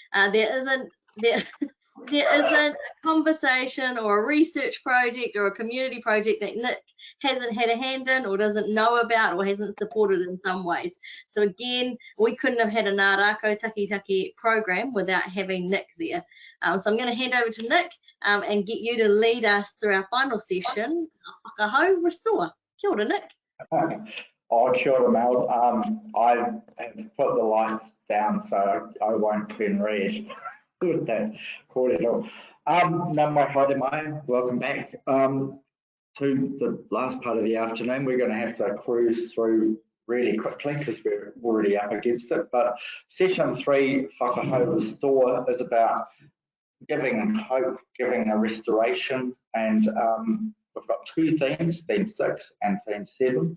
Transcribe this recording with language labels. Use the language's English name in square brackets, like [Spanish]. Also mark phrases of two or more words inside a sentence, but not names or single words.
[English] There isn't a conversation or a research project or a community project that Nick hasn't had a hand in or doesn't know about or hasn't supported in some ways. So again, we couldn't have had a Ngā Rākau Taki program without having Nick there. So I'm going to hand over to Nick and get you to lead us through our final session, Whakahou Restore. [Māori] Kia ora, Nick. Oh, kia ora, Mel. [English] I have put the lights down so I won't turn red. Good, that cordial. [Māori] Nā mai haere mai, [English] welcome back to the last part of the afternoon. We're going to have to cruise through really quickly because we're already up against it. But session 3, Whakahou Restore, is about giving hope, giving a restoration, and we've got 2 themes, theme 6 and theme 7.